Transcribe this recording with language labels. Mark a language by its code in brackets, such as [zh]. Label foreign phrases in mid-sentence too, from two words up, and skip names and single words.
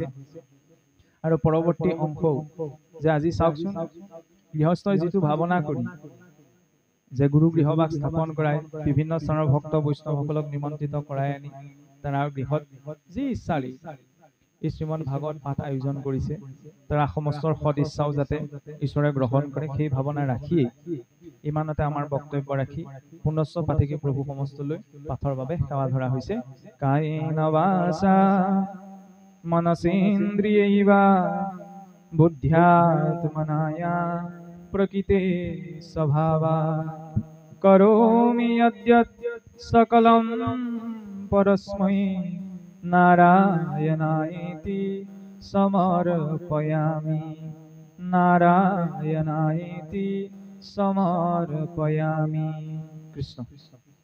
[as] আৰু পৰৱৰ্তী অংশও যে আজি চাওকচোন, গৃহস্থই যিটো ভাৱনা কৰি যে গুৰু গৃহবাস স্থাপন কৰাই বিভিন্ন স্থানৰ ভক্ত বৈষ্ণৱসকলক নিমন্ত্ৰিত কৰাই আনি তাৰ গৃহত যি ইচ্ছাৰে এই শ্ৰীমদ ভাগৱত পাঠ আয়োজন কৰিছে, তাৰ সমস্তৰ সদ ইচ্ছাও যাতে ঈশ্বৰে গ্ৰহণ কৰে, সেই ভাৱনা ৰাখিয়েই ইমানতে আমাৰ বক্তব্য ৰাখি পুনশ্চ পাঠিকি প্ৰভু সমস্তলৈ পাঠৰ বাবে সেৱা ধৰা হৈছে। [sa] কায়েন বাচা মনসেন্দ্ৰিয়ৈবা বুদ্ধ্যাত্মনায়া প্রকৃতে স্বভাবাৎ কरोमि यद्यत् सकलं परस्मै नारायणायेति समर्पयामि, नारायणायेति समर्पयामि। कृष्ण।